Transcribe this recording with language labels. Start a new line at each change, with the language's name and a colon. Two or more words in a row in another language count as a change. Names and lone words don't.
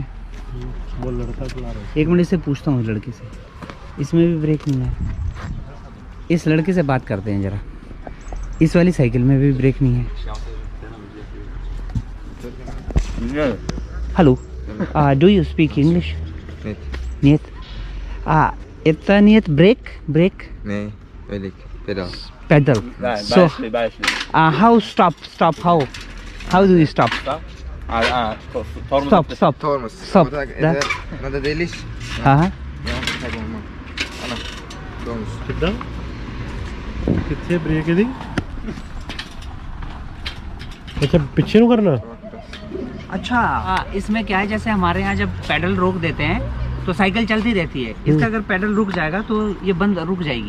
Hindi: वो लड़का चला रहा है। एक मिनट से पूछता हूँ लड़के से, इसमें भी ब्रेक नहीं है। इस लड़के से बात करते हैं ज़रा, इस वाली साइकिल में भी ब्रेक नहीं है।
English: Hello, do you speak English?
Dutch: niet. Het niet brake? Nee, weet ik.
English: Pedal. Pedal. So, how stop? How do you stop? Stop. Tormos. Stop.
Portuguese: Nada deles?
Hindi: हाँ।
Portuguese: Ja, tá bom, mano. Ana. Tormos.
Hindi: कितना कितने ब्रेक है दी? अच्छा पीछे नु करना। अच्छा, इसमें क्या है, जैसे हमारे यहाँ जब पेडल रोक देते हैं तो साइकिल चलती रहती है, इसका अगर पेडल रुक जाएगा तो ये बंद रुक जाएगी।